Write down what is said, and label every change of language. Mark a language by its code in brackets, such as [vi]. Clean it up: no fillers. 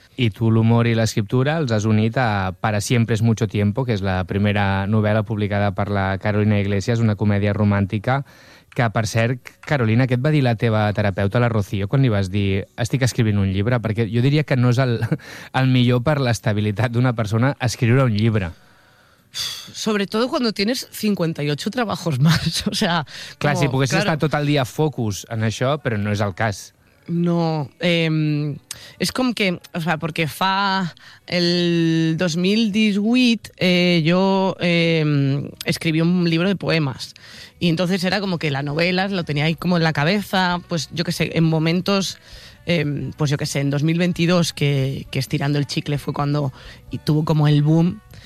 [ca] I tu l'humor i l'escriptura els has unit a Para siempre es mucho tiempo, que és la primera novel·la publicada per la Carolina Iglesias, una comèdia romàntica, que, per cert, Carolina, què et va dir la teva terapeuta, la Rocío, quan li vas dir estic escrivint un llibre? Perquè jo diria que no és el millor per l'estabilitat d'una persona escriure un llibre. [es] Sobre todo cuando tienes 58 trabajos más, o sea... [ca] Clar, si poguessis estar tot el dia focus en això, però no és el cas. No, és com que, o sea, perquè fa el 2018 jo escriví [es] un libro de poemas y entonces era como que la novela lo tenía ahí como en la cabeza, pues yo que sé, en momentos, pues yo que sé, en 2022 que Estirando el Chicle fue cuando y tuvo como el boom.